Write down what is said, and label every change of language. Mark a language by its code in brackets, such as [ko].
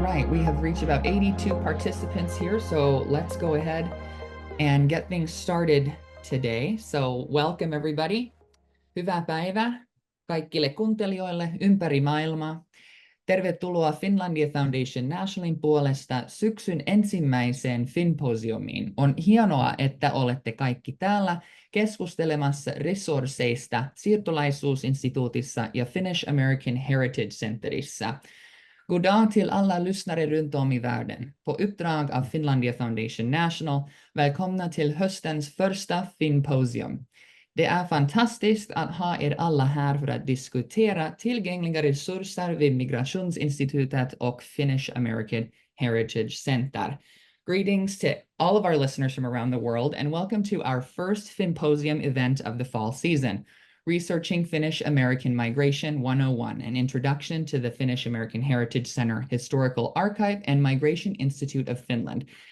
[en] We have reached about 82 participants here, so let's go ahead and get things started today. So welcome everybody. [fi] Hyvää päivää kaikille kuuntelijoille ympäri maailmaa. Tervetuloa Finlandia Foundation Nationalin puolesta syksyn ensimmäiseen Finnposiumiin. On hienoa, että olette kaikki täällä keskustelemassa resursseista siirtolaisuusinstituutissa ja Finnish-American Heritage Centerissä. [sv] God dag till alla lyssnare runt om i världen. På uppdrag av Finlandia Foundation National, välkomna till höstens första Finnposium. Det är fantastiskt att ha er alla här för att diskutera tillgängliga resurser vid Migrationsinstitutet och Finnish-American Heritage Center. [en] Greetings to all of our listeners from around the world and welcome to our first Finnposium event of the fall season, Researching Finnish-American Migration 101, an introduction to the Finnish-American Heritage Center Historical Archive and Migration Institute of Finland.